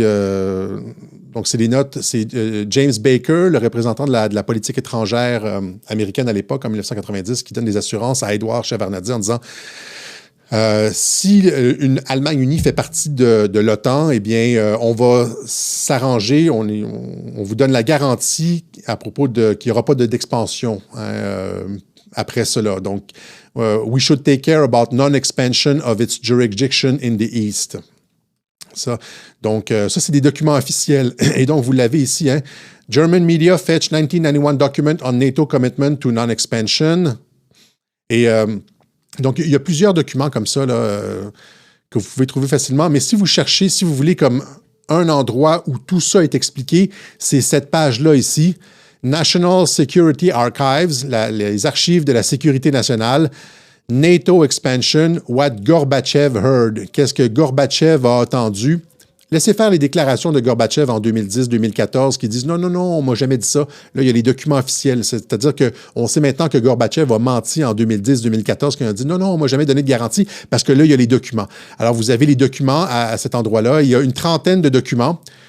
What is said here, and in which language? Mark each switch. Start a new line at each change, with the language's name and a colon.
French: donc, c'est des notes... C'est James Baker, le représentant de la politique étrangère américaine à l'époque, en 1990, qui donne des assurances à Édouard Shevardnadze en disant... si une Allemagne unie fait partie de l'OTAN, eh bien, on va s'arranger, on vous donne la garantie à propos qu'il n'y aura pas d'expansion après cela.
English: Donc, we should take care about non-expansion of its jurisdiction in the East.
French: Donc, ça, c'est des documents officiels. Et donc, vous l'avez ici, hein.
English: German media fetch 1991 document on NATO commitment to non-expansion.
French: Et... donc, il y a plusieurs documents comme ça là, que vous pouvez trouver facilement. Mais si vous cherchez, si vous voulez comme un endroit où tout ça est expliqué, c'est cette page-là ici. National Security Archives, les archives de la sécurité nationale.
English: NATO Expansion, What Gorbachev Heard.
French: Qu'est-ce que Gorbachev a entendu? Laissez faire les déclarations de Gorbachev en 2010-2014 qui disent « Non, non, non, on m'a jamais dit ça. » Là, il y a les documents officiels. C'est-à-dire qu'on sait maintenant que Gorbachev a menti en 2010-2014 quand il a dit « Non, non, on m'a jamais donné de garantie. » Parce que là, il y a les documents. Alors, vous avez les documents à cet endroit-là. Il y a une trentaine de documents.